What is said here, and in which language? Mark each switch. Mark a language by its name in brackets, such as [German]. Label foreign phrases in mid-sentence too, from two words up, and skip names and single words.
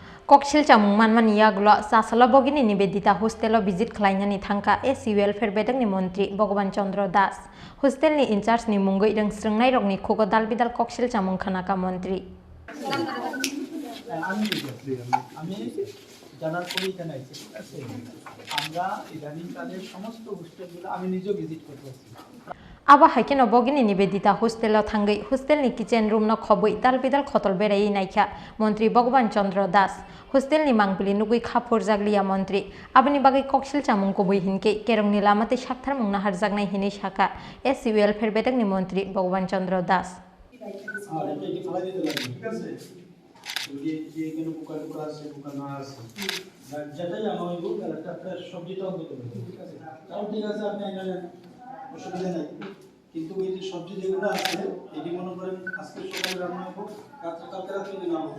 [Kok Borok] Koksilsamung manmania glo sasala bogini nibedita hostelo visit khlainani thangka [English] SC welfare [Kok Borok] bedakni Mantri Bhagaban Chandra Das hostel ni [English] in charge [Kok Borok] ni mungoi rang srengnai rokni khogo dalbidal Koksilsamung khanaka Mantri [Bangla] আমি জানার পরেই জানাইছি ঠিক আছে আমরা ইদানিংকালে সমস্ত হোস্টেলগুলো আমি নিজে ভিজিট করতেছি [Kok Borok] Aba haikeno bogini nibedita hostelo thangai hostel ni [English] kitchen room [Kok Borok] no khoboi dalbidal khotol berai naikha Mantri Bhagaban Chandra Das hostel ni mangpili nugui khapor jaglia Mantri abani bagai Koksilsamung Kubui hinke Kerongni Lamatwi Saktharmung Naharjaknai hini Sakha [English] SC welfare [Kok Borok] bedakni Mantri Bhagaban Chandra Das [Bangla] যেটাই আমার একটা ফ্রেশ সবজিটাও দিতে হবে ঠিক আছে তাও ঠিক আছে আপনি জানেন অসুবিধা নাই কিন্তু এই যে সবজি যেগুলো আছে এটি মনে করেন আজকে সকালে রান্না হবে কালকে রাত্রে রান্না হবে